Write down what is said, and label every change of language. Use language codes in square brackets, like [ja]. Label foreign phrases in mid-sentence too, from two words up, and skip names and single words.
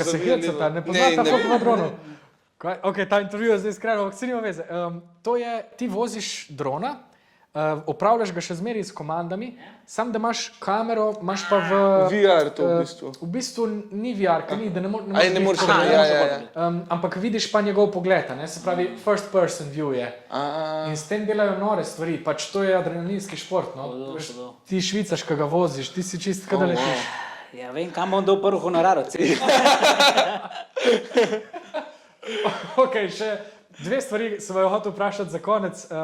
[sl] Čaka se hecata, ne poznata FPV dronov. Ok, ta intervju je zdaj skrajno, ampak se nima veze. To je, ti voziš drona, upravljaš ga še zmeraj s komandami, sam da imaš kamero, imaš pa v... VR to v bistvu. V bistvu ni VR, ker ni, da ne moreš... Ne moreš, ja. Ampak vidiš pa njegov pogled, ne? Se pravi, [en] first person view je. [sl] In s tem delajo nore stvari, pač to je adrenalinski šport, no. Hudo. Ti švicaš, ko ga voziš, ti si čist, kada letiš. Ja, vem, kam bom dal prvi honorar od cel. Ok, še 2 stvari sem jo hotel vprašati za konec.